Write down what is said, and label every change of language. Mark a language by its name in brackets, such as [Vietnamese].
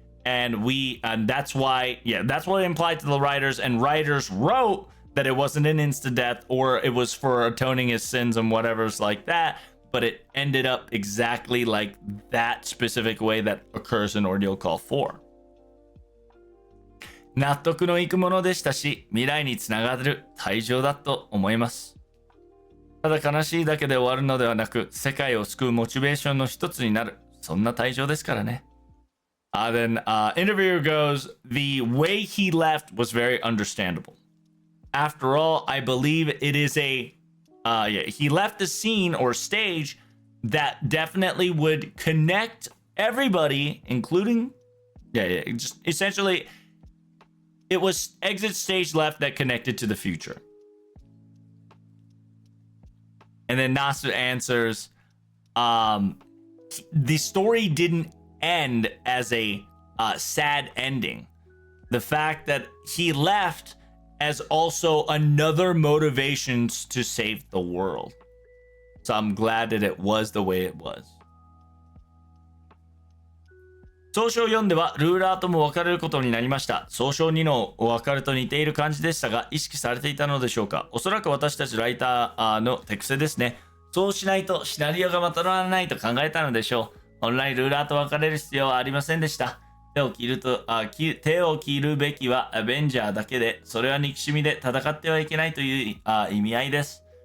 [English] And that's why, that's what it implied to the writers. And writers wrote that it wasn't an insta death, or it was for atoning his sins and whatever's like that. But it ended up exactly like that specific way that occurs in Ordeal Call 4. [Japanese] 納得のいくものでしたし、未来につながる退場だと思います。ただ悲しいだけで終わるのではなく、世界を救うモチベーションの一つになる、そんな退場ですからね。 [English] Then interviewer goes, the way he left was very understandable. After all, I believe it is he left the scene or stage that definitely would connect everybody, including, just essentially, it was exit stage left that connected to the future. And then Nasu answers, the story didn't end as a sad ending. The fact that he left as also another motivation to save the world. So I'm glad that it was the way it was. [Japanese] 総称4ではルーラーとも分かれることになりました。総称2の分かると似ている感じでしたが、意識されていたのでしょうか。おそらく私たちライターの手癖ですね。そうしないとシナリオがまとまらないと考えたのでしょう。本来ルーラーと分かれる必要はありませんでした。手を切るべきはアベンジャーだけで、それは憎しみで戦ってはいけないという意味合いです。